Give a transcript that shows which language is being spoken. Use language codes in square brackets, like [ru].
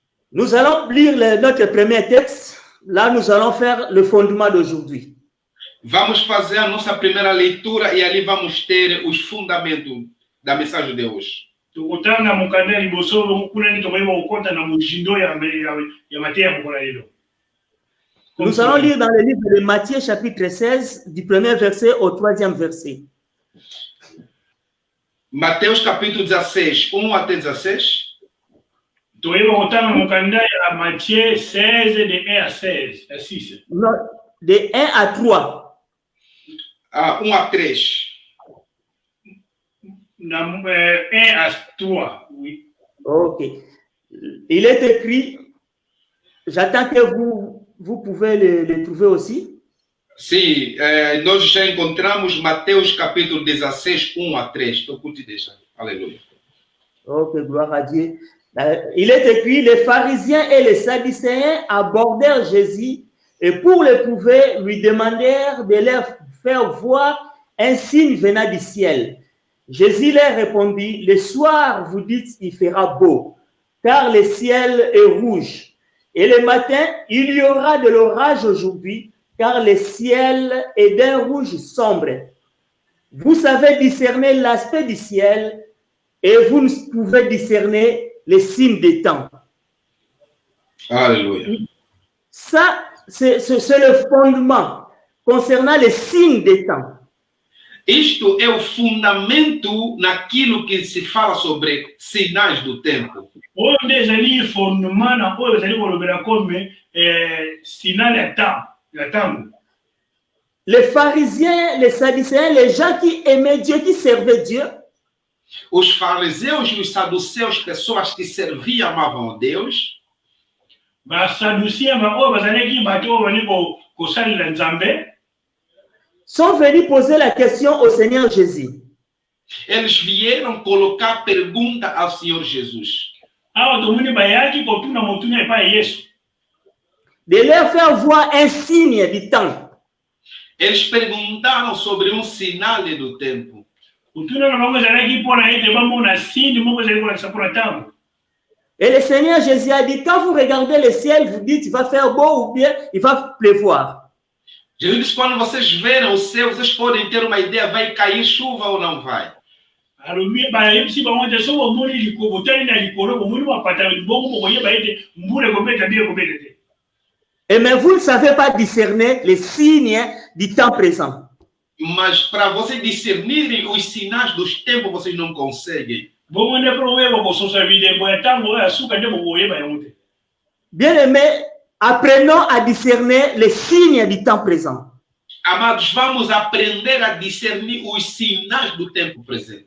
[fr] Nous allons lire notre premier texte. Là, nous allons faire le fondement d'aujourd'hui. [pt] Vamos fazer a nossa primeira leitura e ali vamos ter os fundamentos da mensagem de hoje. [ln] tokotanga mokanda ya liboso kuna ni tokoyeba kokota na mojindo ya mateya ya mokola lelo. [fr] Nous allons lire dans le livre de Matthieu chapitre 16, du premier verset au troisième verset. [pt] Mateus capítulo 16, 1 até 16. [ln] tokoyeba kotanga mokanda ya Matthieu 16 [fr] de 1 à 16 à 6. Non, de 1 à 3. 1 à 3. 1 à 3, oui. Ok. Il est écrit, j'attends que vous pouvez le trouver aussi. [pt] Sim, nós já encontramos Mateus capítulo 16, 1 a 3. Estou com te deixar. Aleluia. [fr] Ok, gloire à Dieu. Il est écrit, les pharisiens et les sadducéens abordèrent Jésus et pour le prouver, lui demandèrent de leur faire voir un signe venant du ciel. Jésus leur répondit, le soir, vous dites, il fera beau, car le ciel est rouge. Et le matin, il y aura de l'orage aujourd'hui, car le ciel est d'un rouge sombre. Vous savez discerner l'aspect du ciel et vous ne pouvez discerner les signes des temps. [pt] Aleluia. [fr] Ça, c'est le fondement concernant les signes des temps. [pt] Isto é o fundamento naquilo que se fala sobre sinais do tempo. [ln] oyo nde ezali fondement na oyo ezali kolobela [fr] comme signal [ln] ya ntango. [fr] Les pharisiens, les sadducéens, les gens qui aimaient Dieu, qui servaient Dieu, [pt] Os fariseus e os saduceus, pessoas que serviam, amavam a Deus, [ln] basadusia oyo bazalaki bato oyo bali kosalela nzambe [fr] sont venus poser la question au Seigneur Jésus. [pt] eles vieram colocar pergunta ao Senhor Jesus. [ln] awa tomoni bayaki kotuna motuna epai ya Yesu [fr] De leur faire voir un signe du temps. [pt] Eles perguntaram sobre sinal do tempo. [ln] kotuna na bango ezalaki mpona ete bamona sindi moko ezali kolakisa mpona ntango. [fr] Et le Seigneur Jésus a dit, quand vous regardez le ciel, vous dites, il va faire beau ou bien il va pleuvoir. [pt] Jesus disse, quando vocês verem o céu, vocês podem ter uma ideia, vai cair chuva ou não vai. [ln] alobi bayebisi bango te so bomoni likolo botali na likolo bomoni mapata bongo bokoyeba ete mbula ekobeta bie ekobeta te. [fr] Et mais vous ne savez pas discerner les signes du temps présent. [pt] Mas para vocês discernirem os sinais dos tempos, vocês não conseguem. [ln] bongo nde mpo oyeba kososa bilembo ya ntango oyo asuka nde bokoyeba yango te. [fr] Bien-aimés, apprenons à discerner les signes du temps présent. [pt] Amados, vamos aprender a discernir os sinais do tempo presente.